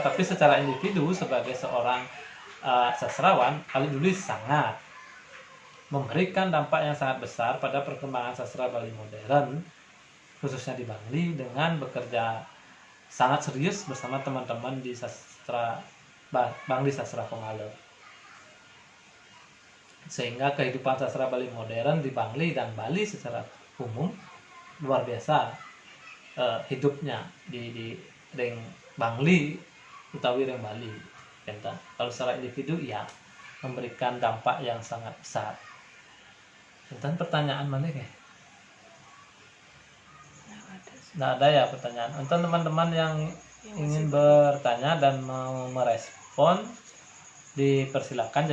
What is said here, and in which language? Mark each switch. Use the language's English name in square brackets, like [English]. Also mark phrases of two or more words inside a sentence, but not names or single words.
[Indonesian] Tapi secara individu sebagai seorang sastrawan, Alit Juli sangat memberikan dampak yang sangat besar pada perkembangan sastra Bali modern, khususnya di Bangli, dengan bekerja sangat serius bersama teman-teman di sastra Bangli Sastra Pengale. Sehingga kehidupan sastra Bali modern di Bangli dan Bali secara umum luar biasa hidupnya di [Balinese] ring Bangli utawi ring Bali. [Indonesian] Kalau secara individu ya memberikan dampak yang sangat besar. Dan pertanyaan mana ya? Nggak ada ya pertanyaan. Untuk teman-teman yang ingin bertanya dan mau merespon, dipersilakan.